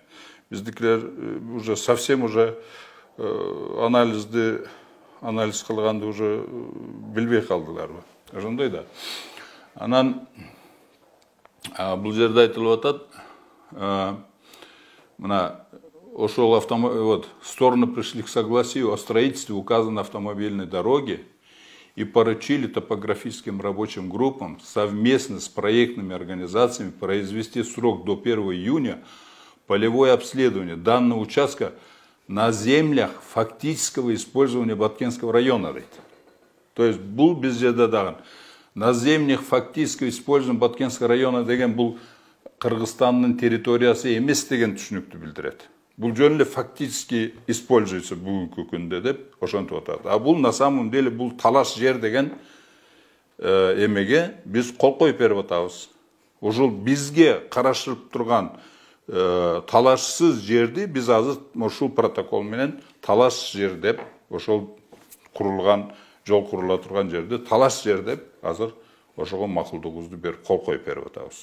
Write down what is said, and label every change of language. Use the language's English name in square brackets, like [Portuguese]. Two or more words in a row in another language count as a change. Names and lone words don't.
[Kyrgyz] Биздикилер [Russian] уже совсем уже [Kyrgyz] анализ кылганды уже билбей калдыларбы. Ошондой да. Анан бул жерде айтылып атат, мына ошол [Russian] стороны пришли к согласию о строительстве указанной автомобильной дороги и поручили топографическим рабочим группам совместно с проектными организациями произвести в срок до 1 июня полевое обследование данного участка на землях фактического использования Баткенского района. [Kyrgyz] То есть бул биз жерде дагы [Russian] на землях фактического использования Баткенского района [Kyrgyz] деген бул Кыргызстандын территориясы эмес деген түшүнүктү билдирет. Бул жөн эле [Russian] фактически используется [Kyrgyz] бүгүнкү күндө деп ошентип атат. А бул [Russian] на самом деле [Kyrgyz] бул талаш жер деген эмеге биз кол коюп берип атабыз. Ошол бизге карашылып турган талашсыз жерди биз азыр ушул протокол менен талаш жер деп, ошол курулган, жол курула турган жерди талаш жер деп азыр ошого макулдугубузду берип кол коюп берип атабыз.